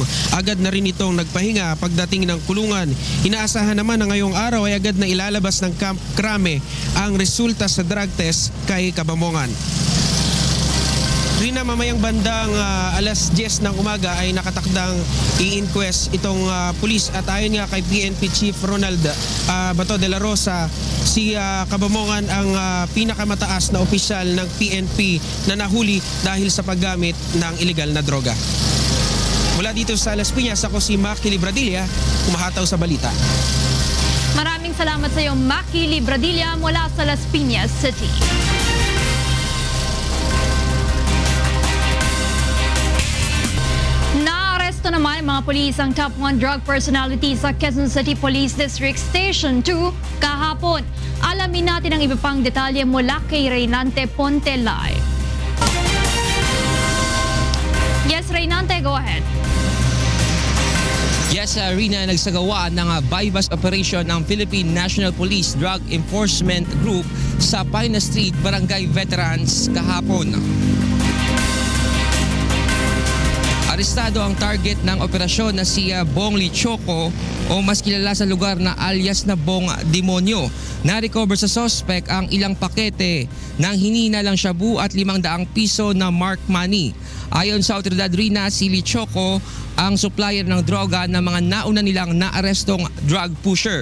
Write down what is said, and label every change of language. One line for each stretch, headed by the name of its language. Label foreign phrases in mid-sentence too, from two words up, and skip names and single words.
Filipino: Agad na rin itong nagpahinga pagdating ng kulungan. Inaasahan naman na ngayong araw ay agad na ilalabas ng Camp Crame ang resulta sa drug test kay Kabamongan. Rina, mamayang bandang alas 10 ng umaga ay nakatakdang i-inquest itong pulis at ayon nga kay PNP Chief Ronald Bato de la Rosa, si Kabamongan ang pinakamataas na opisyal ng PNP na nahuli dahil sa paggamit ng illegal na droga. Mula dito sa Las Piñas, ako si Maki Libradilla, kumahataw sa balita. Maraming salamat sa iyo, Maki Libradilla, mula sa Las Piñas City. Naaresto naman mga pulis ang top 1
English: drug personality
Filipino: sa Quezon City Police District Station 2 kahapon. Alamin natin ang iba pang detalye mula kay Reynante Ponte live.
English: Yes, Reynante, go ahead. Yes, Rina,
Filipino: nagsagawa ng
English: bypass operation
Filipino: ng Philippine National Police Drug Enforcement Group sa Pina Street, Barangay Veterans kahapon. Arestado ang target ng operasyon na si Bong Lichoco o mas kilala sa lugar na alias na Bong Demonyo. Na-recover sa suspect ang ilang pakete ng hininalang shabu at 500 piso na
English: mark money.
Filipino: Ayon sa otoridad, Rina, si Lichoco ang supplier ng droga ng mga nauna nilang naarestong
English: drug pusher.